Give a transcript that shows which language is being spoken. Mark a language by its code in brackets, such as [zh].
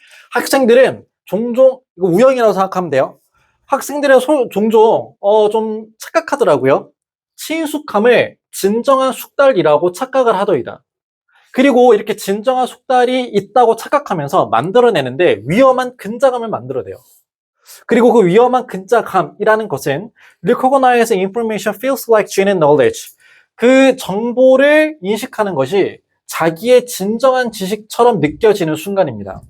[ko] 학생들은 종종 이거 우영이라고 생각하면 돼요. 학생들은 종종 좀 착각하더라고요. 친숙함을 진정한 숙달이라고 착각을 하더이다. 그리고 이렇게 진정한 숙달이 있다고 착각하면서 만들어내는데 위험한 근자감을 만들어내요. 그리고 그 위험한 근자감이라는 것은 [en] recognizing information feels like genuine knowledge. [ko] 그 정보를 인식하는 것이 자기의 진정한 지식처럼 느껴지는 순간입니다.